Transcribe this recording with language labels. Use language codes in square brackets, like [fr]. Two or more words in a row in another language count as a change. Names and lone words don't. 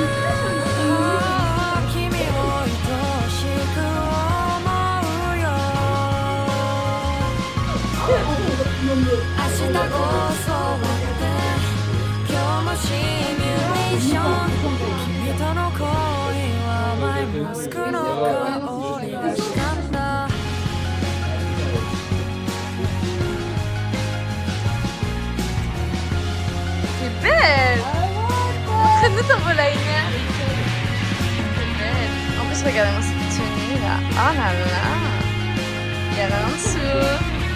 [ja] 君を愛しく思うよ明日こそって今日もシミュレーション君との恋はマイマスクの香りがしたんだ [fr] C'est belle. Montre-nous ton eyeliner. C'est belle. En plus, regardez-moi cette tenue là. Oh là là. Il y a rien en dessous.